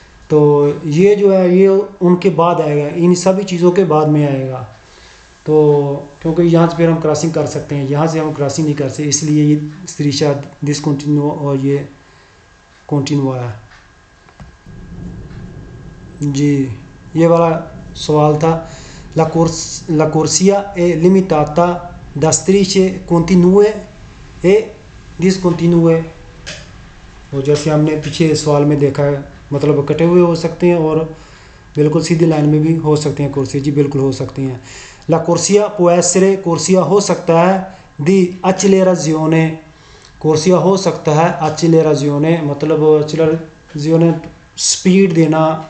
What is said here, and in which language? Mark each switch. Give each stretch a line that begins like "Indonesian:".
Hindi: तो ये जो है ये उनके बाद आएगा, इन सभी चीज़ों के बाद में आएगा. तो क्योंकि यहाँ से फिर हम क्रॉसिंग कर सकते हैं, यहाँ से हम क्रॉसिंग नहीं कर सकते, इसलिए ये स्त्रीशा डिसकंटिन्यूआ और ये कंटिन्यूआ है जी. ये वाला सवाल था.
Italian: La corsia è limitata da strisce continue e discontinue.
Hindi: और जैसे हमने पीछे सवाल में देखा है, मतलब कटे हुए हो सकते हैं और बिल्कुल सीधी लाइन में भी हो सकते हैं कुर्सी जी. बिल्कुल हो सकती हैं.
Italian: La corsia può essere,
Hindi: कुर्सिया हो सकता है
Italian: di accelerazione,
Hindi: कुर्सिया हो सकता है accelerazione, मतलब accelerazione स्पीड देना,